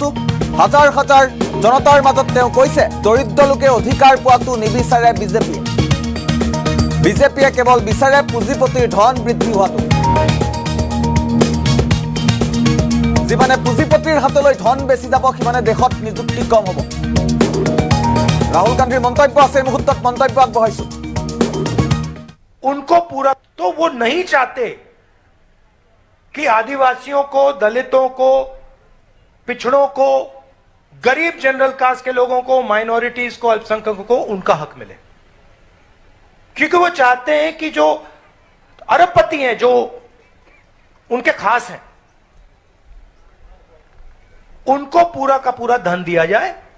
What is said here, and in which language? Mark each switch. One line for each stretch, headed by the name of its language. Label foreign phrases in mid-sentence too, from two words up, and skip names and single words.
Assamese: হাজাৰ হাজাৰ জনতাৰ মাজত তেওঁ কৈছে দৰিদ্ৰ লোকে অধিকাৰ পোৱাটো নিবিচাৰে বিজেপিয়ে কেৱল বিচাৰে পুঁজিপতিৰ ধন বৃদ্ধি হোৱাটো। যিমানে পুঁজিপতিৰ হাতলৈ ধন বেছি যাব সিমানে দেশত নিযুক্তি কম হ'ব। राहुल गांधी मंतव्य আছে মুহূর্তত মন্তব্য আগবঢ়াইছো।
Hindi: उनको पूरा तो वो नहीं चाहते कि आदिवासियों को, दलितों को, पिछड़ों को, गरीब
English: general caste
Hindi: के लोगों को, माइनॉरिटीज को, अल्पसंख्यकों को उनका हक मिले, क्योंकि वो चाहते हैं कि जो अरबपति हैं, जो उनके खास हैं, उनको पूरा का पूरा धन दिया जाए।